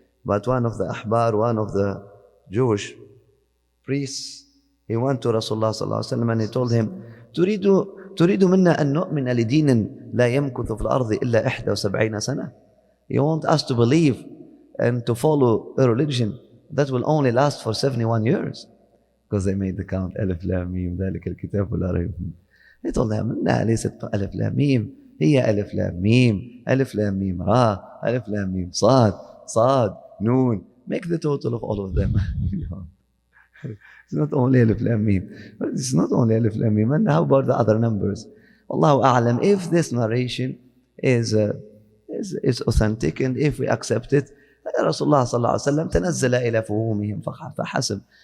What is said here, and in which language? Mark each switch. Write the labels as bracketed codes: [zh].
[en] But one of the ahbar, one of the Jewish priests, he went to Rasulullah and he told him, [ar] تريد منا أن نؤمن لدين لا يمكث في الأرض إلا 71 سنة. [en] You want us to believe and to follow a religion that will only last for 71 years. Because they made the count, [ar] ألف لام ميم ذلك الكتاب لا ريب فيه. [en] They told them, [ar] إنها ليست ألف لام ميم، هي ألف لام ميم، ألف لام ميم را، ألف لام ميم صاد نون. [en] Make the total of all of them. It's not only Alif Lam Mim. It's not only Alif Lam Mim. And how about the other numbers? Allahu A'lam. If this narration is authentic and if we accept it, Rasulullah sallallahu alaihi wasallam [ar] تنزل إلى فهومهم فحسب.